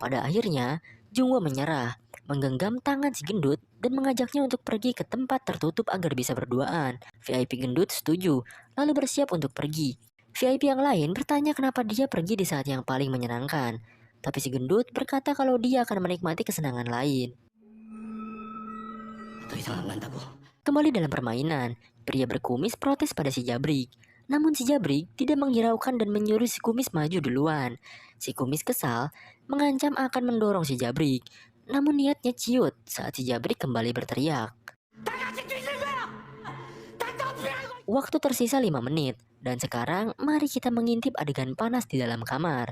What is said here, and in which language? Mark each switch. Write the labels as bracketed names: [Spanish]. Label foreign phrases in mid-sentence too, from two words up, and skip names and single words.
[Indonesian] Pada akhirnya, Jungwoo menyerah, menggenggam tangan si gendut dan mengajaknya untuk pergi ke tempat tertutup agar bisa berduaan. VIP gendut setuju, lalu bersiap untuk pergi. VIP yang lain bertanya kenapa dia pergi di saat yang paling menyenangkan. Tapi si gendut berkata kalau dia akan menikmati kesenangan lain. [Korean] 더 이상 안 간다고. [Indonesian] Kembali dalam permainan, pria berkumis protes pada si Jabrik. Namun si Jabrik tidak menghiraukan dan menyuruh si kumis maju duluan. Si kumis kesal, mengancam akan mendorong si Jabrik. Namun niatnya ciut saat si Jabrik kembali berteriak. Waktu tersisa 5 menit, dan sekarang mari kita mengintip adegan panas di dalam kamar.